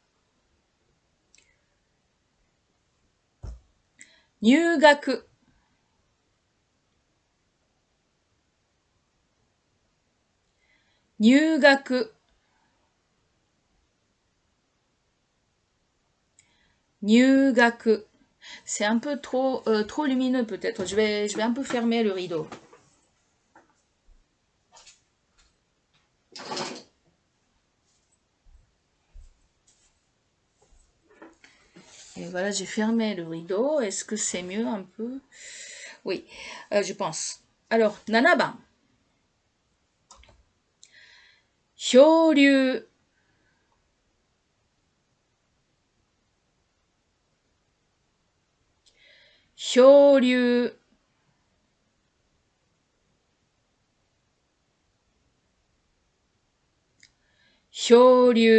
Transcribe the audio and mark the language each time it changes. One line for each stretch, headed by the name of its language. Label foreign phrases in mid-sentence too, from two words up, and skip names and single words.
Japanese: 入学。入学。入学.
French: C'est un peu trop lumineux peut-être. Je vais un peu fermer le rideau. Et voilà, j'ai fermé le rideau. Est-ce que c'est mieux un peu? Oui, je pense. Alors, 7 番。
Japanese: 漂流。漂流。漂